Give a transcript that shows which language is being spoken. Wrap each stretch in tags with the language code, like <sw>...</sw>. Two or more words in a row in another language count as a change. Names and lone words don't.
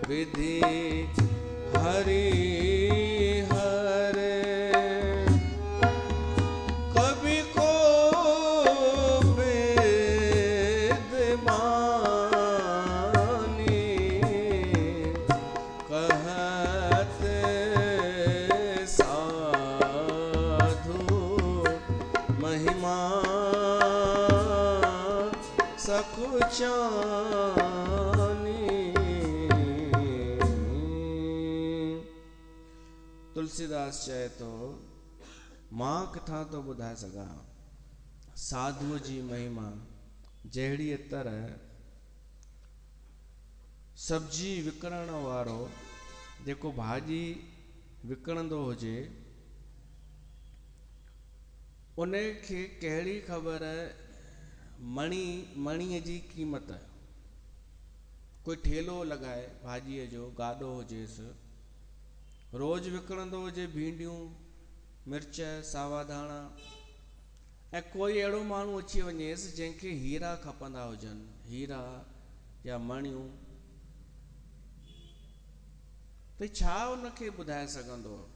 <awa>रिधि हरि हरे कवि को वेद मानी कहत साधु महिमा सकुचानी।</awa> <sd>तुलसीदास चए तो मां किथां तो ॿुधाए सघां साधुअ जी महिमा जहिड़ीअ तरह सब्जी विकिणण वारो जेको भाॼी विकिणंदो हुजे उन खे कहिड़ी ख़बर मणीअ जी क़ीमत। कोई ठेलो लॻाए भाॼीअ जो गाॾो हुजेसि रोज़ विकिणंदो हुजे भींडियूं मिर्च सावा धाणा ऐं कोई अहिड़ो माण्हू अची वञेसि जंहिंखे हीरा खपंदा हुजनि हीरा या मणियूं त छा उनखे ॿुधाए सघंदो।</sd>